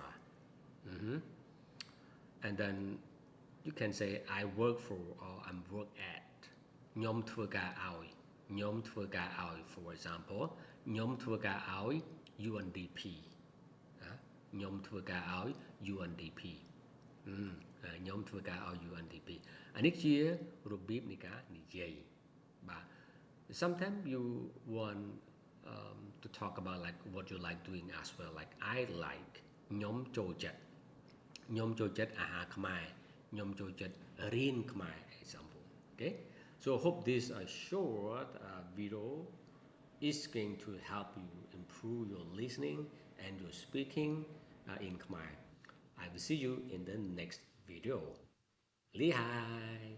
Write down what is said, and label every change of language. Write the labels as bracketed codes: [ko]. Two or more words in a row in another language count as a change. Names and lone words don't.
[en] And then you can say I work for or I'm work at [km] ខ្ញុំធ្វើការឲ្យខ្ញុំធ្វើការឲ្យ [en] for example ខ្ញុំ [km] ធ្វើការឲ្យ UNDP ខ្ញុំធ្វើការឲ្យ UNDP ខ្ញុំធ្វើការឲ្យ UNDP អានេះជារបៀប នៃការនិយាយបាទ [en] sometimes you want to talk about like what you like doing as well like I like [km] ខ្ញុំចូលចិត្តអាហារខ្មែរខ្ញុំចូលចិត្តរៀនខ្មែរ [en] example okay so hope this short video is going to help you improve your listening and your speaking in Khmer. I will see you in the next video. [km] Lihai!